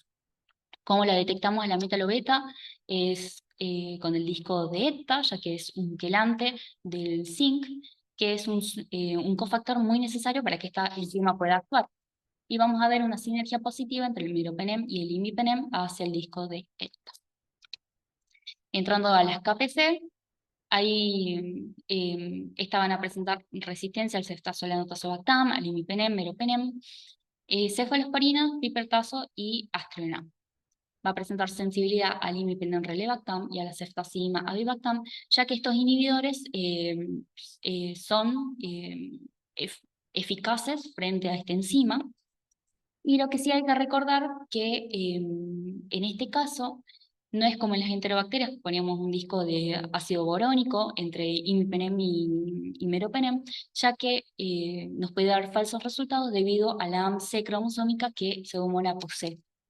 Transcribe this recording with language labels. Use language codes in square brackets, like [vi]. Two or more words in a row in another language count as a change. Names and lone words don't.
[es] ¿Cómo la detectamos a la metalobeta? Es con el disco de ETA, ya que es un quelante del zinc, que es un cofactor muy necesario para que esta enzima pueda actuar. Y vamos a ver una sinergia positiva entre el meropenem y el imipenem hacia el disco de ETA. Entrando a las KPC, ahí estas van a presentar resistencia al ceftazolano tazobactam, al imipenem, meropenem, cefalosporina, pipertazo y astronam. Va a presentar sensibilidad al imipenem relevactam y a la ceftazidima avibactam, ya que estos inhibidores son eficaces frente a esta enzima. Y lo que sí hay que recordar que en este caso no es como en las enterobacterias, que poníamos un disco de ácido borónico entre imipenem y meropenem, ya que nos puede dar falsos resultados debido a la AMC cromosómica que Pseudomonas posee.